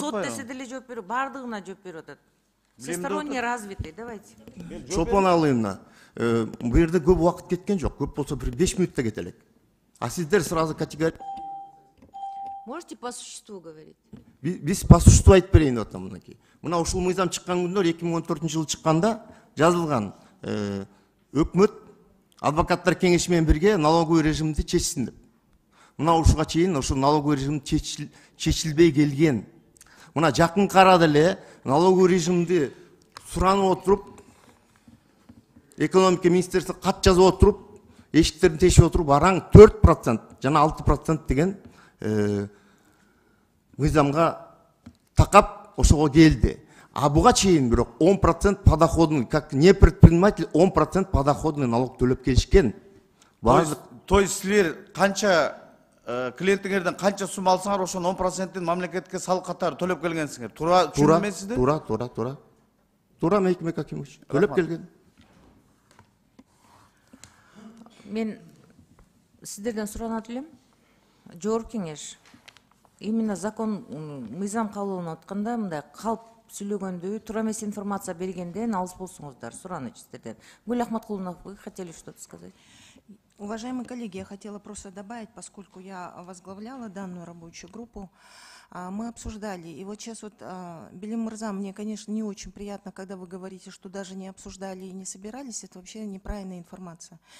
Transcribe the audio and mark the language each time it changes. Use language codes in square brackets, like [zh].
[ky] Сот десе деле жооп берип, бардыгына жооп берип атат. [ru] Всесторонне развитый, давайте. [ky] Чолпон алыйына. Бул жерде көп убакыт кеткен жок. Көп болсо бир 5 минутта кете элек. А сиздер сразу категория. [ru] Можете по существу говорить? [ky] Биз [ru] по существу [ky] айтып берейин деп атам мынакей. Мына ушул мыйзам чыккан күндөр 2014-жылы чыкканда жазылган өкмөт адвокаттар кеңеши менен бирге налоговый режимди чечсин деп. Мына ушуга чейин ошол налоговый режим чечилбей келген. Мына жакынкы арада эле налоговый режимди суранып отуруп, экономика министрлиги кат жазып отуруп, эшиктерин тешип отуруп, араң 4% жана 6% деген мыйзамга такап ошого келди. А буга чейин бирок 10% подоходный, [ru] как не предприниматель, [ky] 10% подоходный налог төлөп келишкен. То есть силер канча клиентиңерден канча сум алсаңар ошонун 10%ин мамлекетке салык катары төлөп келгенсиңер. Туура түшүндүм мен сизди? Туура Мейкмек Акимович. Төлөп келген. Мен сиздерден суранат элем. Жогорку кеңеш именно закон мыйзам кабылданып атканда мындай калп сүйлөгөндө туура эмес информация бергенден алыс болсуңуздар, сураныч сиздерден. [ru] Гүл Ахматкуловна, вы хотели что-то сказать? Уважаемые коллеги, я хотела просто добавить, поскольку я возглавляла данную рабочую группу, мы обсуждали, и вот сейчас вот, Белим Мырза, мне, конечно, не очень приятно, когда вы говорите, что даже не обсуждали и не собирались, это вообще неправильная информация.